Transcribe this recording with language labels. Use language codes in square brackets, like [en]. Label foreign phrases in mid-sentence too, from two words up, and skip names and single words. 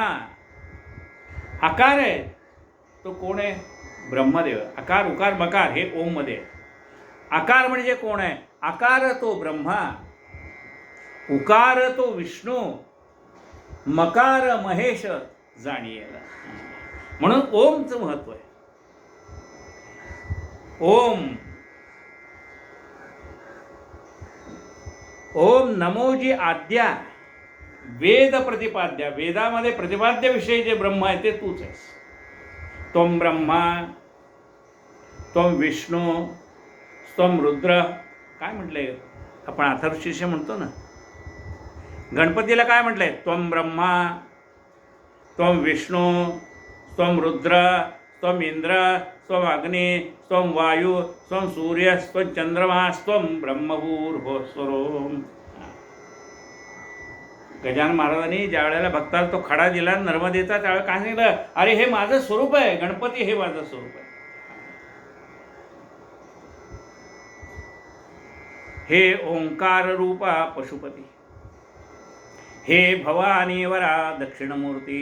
[mr] आकार आहे तो कोण आहे, ब्रह्मदेव. आकार उकार मकार हे ओम मध्ये. आकार म्हणजे कोण आहे, आकार तो ब्रह्मा. उकार तो विष्णू, मकार महेश जाणीला. म्हणून ओमचं महत्व आहे. ओम ओम नमोजी आद्या वेद प्रतिपाद्या. वेदामध्ये प्रतिपाद्य विषयी जे ब्रह्म आहे ते तूच आहेस. [sa] त्वं ब्रह्मा त्वं विष्णू त्वं रुद्र. [mr] काय म्हटलंय आपण अथर्वशीर्ष म्हणतो ना, गणपतीला काय म्हटलंय? [sa] त्वं ब्रह्मा त्वं विष्णू त्वं रुद्र त्वं इंद्र त्वं अग्नि त्वं वायू त्वं सूर्य त्वं चंद्रमा त्वं ब्रह्मभूर्भुवस्वरोम. [mr] गजानन महाराजांनी ज्या वेळेला भक्ताला तो खडा दिला नर्मदेचा, त्यावेळेला काय सांगितलं? अरे हे माझं स्वरूप आहे, गणपती हे माझं स्वरूप आहे. हे ओंकार रूपा पशुपती, हे भवानी वरा दक्षिणमूर्ती.